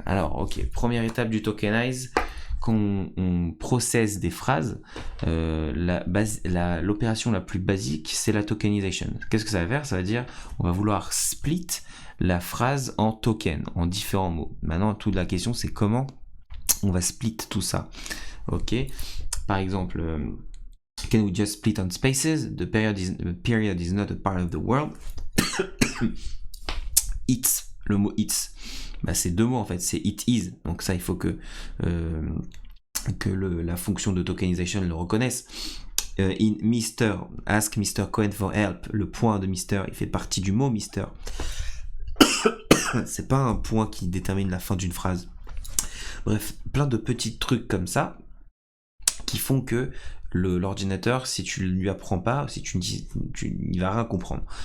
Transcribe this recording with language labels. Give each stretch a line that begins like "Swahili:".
French: Alors, ok, première étape du tokenize, quand on processe des phrases, l'opération la plus basique, c'est la tokenization. Qu'est-ce que ça va faire? Ça va dire, on va vouloir split la phrase en tokens, en différents mots. Maintenant, toute la question, c'est comment on va split tout ça. Ok, par exemple,
English: can we just split on spaces? The period is not a part of the world. It's.
French: Le mot it's, bah, c'est deux mots en fait, c'est it is. Donc ça, il faut que la fonction de tokenization le reconnaisse.
English: In Mr, ask Mr Cohen for help.
French: Le point de Mr, il fait partie du mot Mr. C'est pas un point qui détermine la fin d'une phrase. Bref, plein de petits trucs comme ça qui font que l'ordinateur, si tu ne lui apprends pas, si il va rien comprendre.